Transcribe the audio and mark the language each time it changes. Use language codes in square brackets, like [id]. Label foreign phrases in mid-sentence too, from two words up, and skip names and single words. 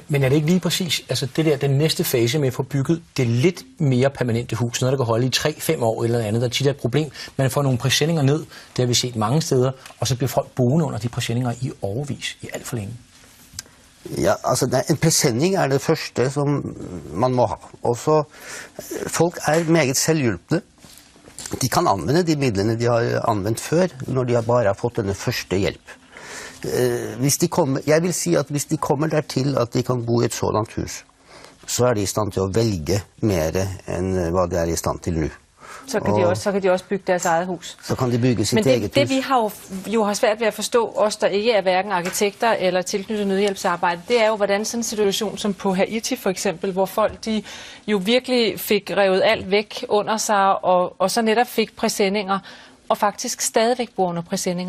[da] Men er det ikke lige præcis, altså det der, den næste fase med at få bygget det lidt mere permanente hus, noget der kan holde i 3-5 år eller andet, der tit er et problem. Man får nogle præsendinger ned, det har vi set mange steder, og så bliver folk boende under de præsendinger i årevis, i alt for længe. [no] Ja, altså en presenning er det første som man må ha. Også folk er meget selvhjulpne. De kan anvende de midlene de har anvendt før, når de bare har fått denne første hjelp. Jeg vil si at hvis de kommer dertil at de kan bo i et sådant hus, så er de i stand til å velge mer enn hva de er i stand til nå. Så kan de også bygge deres eget hus. Så kan de bygge sit [da] Men [no] eget hus. [da] det vi har svært ved at forstå, os der ikke er hverken arkitekter eller tilknyttet nødhjælpsarbejde, det er jo, hvordan sådan en situation som på Haiti for eksempel, hvor folk de jo virkelig fik revet alt væk under sig, og så netop fik præsendinger, og faktisk stadigvæk bor under præsendinger.